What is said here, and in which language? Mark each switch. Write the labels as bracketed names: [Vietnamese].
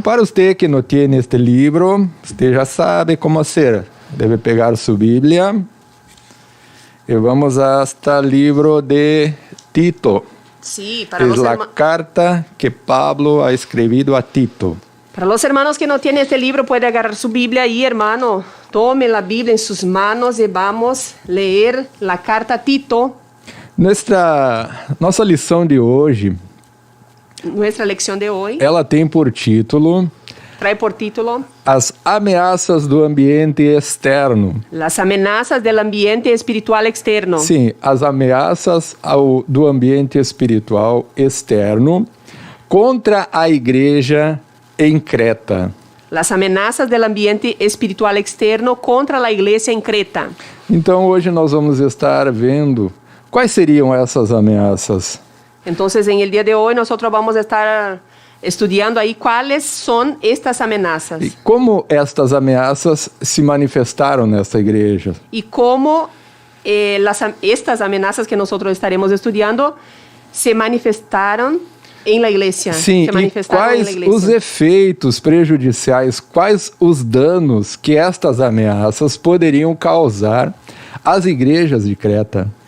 [Portuguese] Para você que não tem este livro, você já sabe como fazer. Deve pegar sua Bíblia e vamos [Spanish] hasta [Portuguese] o livro de Tito. [Spanish] Sí, para [Portuguese] É [Spanish] los, [Portuguese] a carta que Pablo [Spanish] ha escrito [Portuguese] a Tito. [Spanish] para los hermanos que no tienen este libro, puede agarrar su Biblia ahí, hermano. Tome la Biblia en sus manos y vamos a leer la carta a Tito. [Portuguese] Nossa lição de hoje, [Spanish] Nuestra lección de hoy [Portuguese] ela tem por título [Spanish] trae por título [Portuguese] As ameaças do ambiente externo. [Spanish] Las amenazas del ambiente espiritual externo. [Portuguese] Sim, as ameaças do ambiente espiritual externo contra a igreja em Creta. [Spanish] Las amenazas del ambiente espiritual externo contra la iglesia en Creta. [Portuguese] Então hoje nós vamos estar vendo quais seriam essas ameaças. [Spanish] Entonces, en el día de hoy nosotros vamos a estar estudiando ahí cuáles son estas amenazas [Portuguese] E como estas ameaças se manifestaram nesta igreja. [Spanish] y cómo estas amenazas que nosotros estaremos estudiando se manifestaron en la iglesia. [Portuguese] Sim, [Spanish] se [Portuguese] e [Spanish] manifestaron en la [Portuguese] quais [Spanish] iglesia. [Portuguese] os efeitos prejudiciais, quais os danos que estas ameaças poderiam causar às igrejas de Creta.